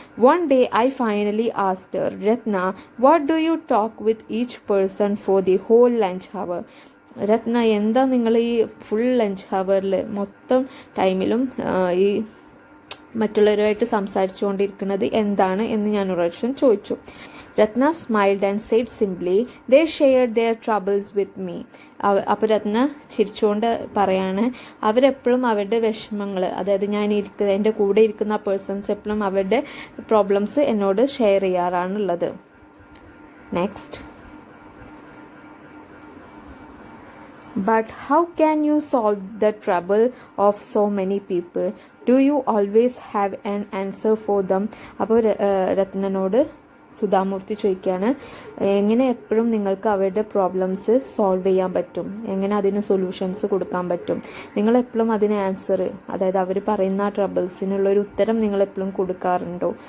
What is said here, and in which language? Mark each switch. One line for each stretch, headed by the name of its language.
English: One day I finally asked her, Ratna, what do you talk with each person for the whole lunch hour?
Malayalam: രത്ന, എന്താ നിങ്ങൾ ഈ full lunch ഹവറിൽ മൊത്തം ടൈമിലും ഈ മറ്റുള്ളവരുമായിട്ട് സംസാരിച്ചുകൊണ്ടിരിക്കുന്നത് എന്താണ് എന്ന് ഞാൻ ഒരു പ്രാവശ്യം ചോദിച്ചു.
English: Ratna smiled and said simply, they shared their troubles with me.
Malayalam: അപ്പോൾ രത്ന ചിരിച്ചുകൊണ്ട് പറയാണ്, അവരെപ്പോഴും അവരുടെ വിഷമങ്ങൾ, അതായത് എൻ്റെ കൂടെ ഇരിക്കുന്ന പേഴ്സൺസ് എപ്പോഴും അവരുടെ പ്രോബ്ലംസ് എന്നോട് share ചെയ്യാറാണുള്ളത്.
English: Next, but how can you solve the trouble of so many people? Do you always have an answer for them?
Malayalam: അപ്പോൾ രത്നനോട് സുധാമൂർത്തി ചോദിക്കുകയാണ്, എങ്ങനെ എപ്പോഴും നിങ്ങൾക്ക് അവരുടെ പ്രോബ്ലംസ് സോൾവ് ചെയ്യാൻ പറ്റും, എങ്ങനെ അതിന് സൊല്യൂഷൻസ് കൊടുക്കാൻ പറ്റും, നിങ്ങളെപ്പോഴും അതിന് ആൻസർ, അതായത് അവർ പറയുന്ന ആ ട്രബിൾസിനുള്ളൊരു ഉത്തരം നിങ്ങളെപ്പോഴും കൊടുക്കാറുണ്ടോ?